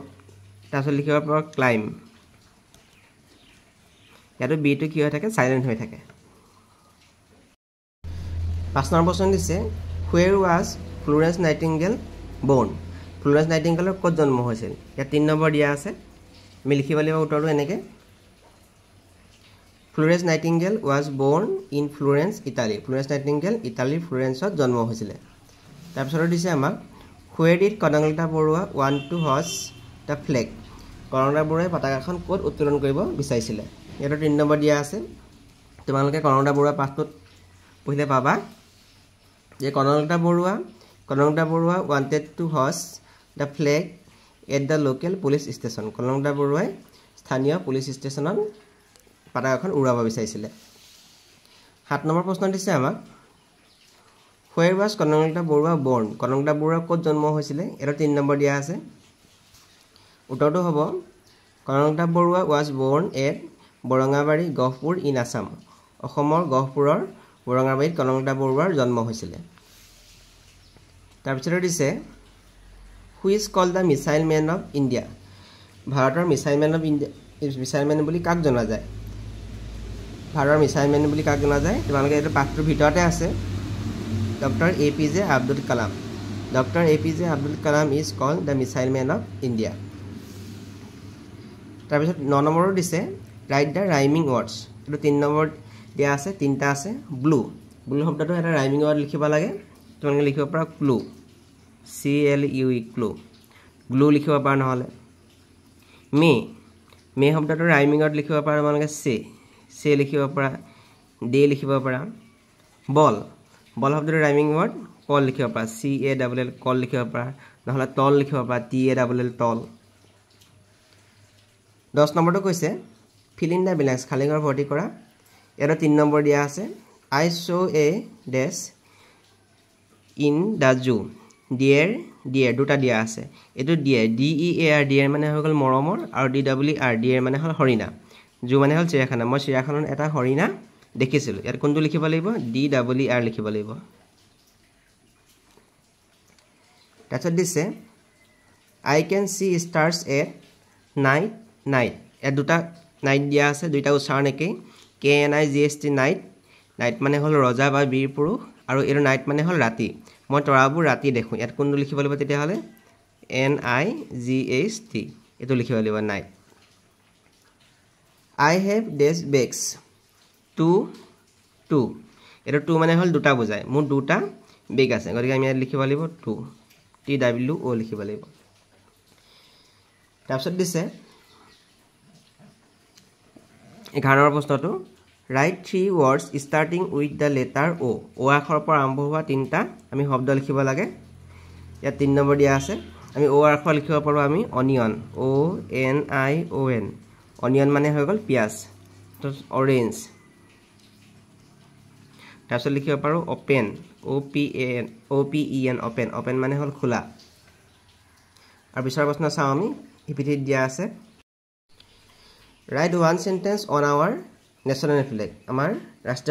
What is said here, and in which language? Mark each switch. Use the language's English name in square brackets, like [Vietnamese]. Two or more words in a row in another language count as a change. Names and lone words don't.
[Assamese] তাৰপিছত লিখিব পাৰা ক্লাইম, ইয়াতো বিটো কি হৈ থাকে, চাইলেণ্ট হৈ থাকে। 5 নম্বৰ প্ৰশ্ন দিছে [English] where was Florence Nightingale born [Assamese] ফ্লোৰেন্স নাইটিংগেলৰ ক'ত জন্ম হৈছিল ইয়াত 3 নম্বৰ দিয়া আছে আমি লিখিব লাগিব উত্তৰটো এনেকে ফ্লোৰেন্স নাইটিংগেল [English] was born in Florence Italy [Assamese] ফ্লোৰেন্স নাইটিংগেল ইটালীৰ ফ্লোৰেন্সত জন্ম হৈছিল তাৰপিছত দিছে আমাক [English] where did কনকলতা বৰুৱা want to hoist the flag [Assamese] কনকলতা বৰুৱাই পতাকাখন ক'ত উত্তোলন কৰিব বিচাৰিছিল ইয়াত 3 নম্বৰ দিয়া আছে তোমালোকে কনকলতা বৰুৱা পাঠটোত পঢ়িলে পাবা যে কনকলতা বৰুৱা [English] wanted to hoist the flag at the local police station [Assamese] কনকলতা বৰুৱাই স্থানীয় পুলিশ ষ্টেচনত পতাকাখন উৰাব বিচাৰিছিল 7 নম্বৰ প্ৰশ্ন দিছে আমাক [English] where was কনকলতা বৰুৱা born [Assamese] কনকলতা বৰুৱা ক'ত জন্ম হৈছিল এৰ 3 নম্বৰ দিয়া আছে উত্তৰটো হ'ব কনকলতা বৰুৱা [English] was born at বৰঙাবাৰী গহপুৰ in Assam [Assamese] অসমৰ গহপুৰৰ বৰঙাবাৰীত কনকলতা বৰুৱাৰ জন্ম হৈছিল তাৰপিছত দিছে [English] who is called the missile man of India [Assamese] ভাৰতৰ [English] missile man [Assamese] বুলি কাক জনা যায় ভাৰতৰ [English] missile man [Assamese] বুলি কাক জনা যায় তোমালোকে এটা পাঠটোৰ ভিতৰতে আছে ডক্টৰ APJ আব্দুল কালাম ডক্টৰ APJ আব্দুল কালাম [English] is called the missile man of India [Assamese] তাৰপিছত 9 নম্বৰৰ দিছে [English] write the rhyming words [Assamese] এটো 3 নম্বৰ দিয়া আছে তিনটা আছে ব্লু শব্দটো এটা [English] rhyming word [Assamese] লিখিব লাগে তোমালোকে লিখিব পাৰা ক্লু CLUE ক্লু গ্লু লিখিব পাৰা নহলে মে শব্দটো [English] rhyming word [Assamese] লিখিব পাৰা তোমালোকে সে লিখিব পাৰা ডে লিখিব পাৰা বল শব্দটো [English] rhyming word [Assamese] কল লিখিব পাৰা CALL কল লিখিব পাৰা নহলে তল লিখিব পাৰা TALL তল 10 নম্বৰটো কৈছে [English] fill in the blanks [Assamese] খালি ঘৰ ভৰ্তি কৰা এৰ 3 নম্বৰ দিয়া আছে [English] I saw a dash in the zoo deer [Assamese] দুটা দিয়া আছে এটো DEAR deer মানে হৈ গল মৰমৰ আৰু DWR deer মানে হল হৰিণা জু মানে হল চিৰাখানা মই চিৰাখানাত এটা হৰিণা দেখিছিলো ইয়াত কোনটো লিখিব লাগিব DWR লিখিব লাগিব তাৰপিছত দিছে [English] I can see stars at night [Assamese] এ দুটা নাইট দিয়া আছে দুইটা উচ্চাৰণ একেই KNIGST নাইট মানে হল ৰজা বা বীৰ পুৰুষ আৰু এৰ নাইট মানে হল ৰাতি মই তৰাবোৰ ৰাতি দেখো ইয়াত কোনটো লিখিব লাগিব তেতিয়া হলে NIGHT এটো লিখিব লাগিব নাইট [English] I have dash bags two [Assamese] এটো টু মানে হল দুটা বুজায় মোৰ দুটা বেগ আছে গতিকে আমি ইয়াত লিখিব লাগিব টু TWO লিখিব লাগিব তাৰপিছত দিছে 11 নম্বৰ প্ৰশ্নটো [English] write 3 words starting with the letter O [Assamese] আখৰৰ পৰা আৰম্ভ হোৱা তিনটা আমি শব্দ লিখিব লাগে ইয়াত 3 নম্বৰ দিয়া আছে আমি O আখৰ লিখিব পাৰো আমি অনিয়ন ONION অনিয়ন মানে হৈ গল পিয়াজ তো অৰেঞ্জ তাৰপিছত লিখিব পাৰো ওপেন OPEN ওপেন মানে হল খোলা আৰু পিছৰ প্ৰশ্ন চাও আমি ইপিঠিত দিয়া আছে [English] write one sentence on our national flag [Assamese] আমাৰ ৰাষ্ট্ৰীয়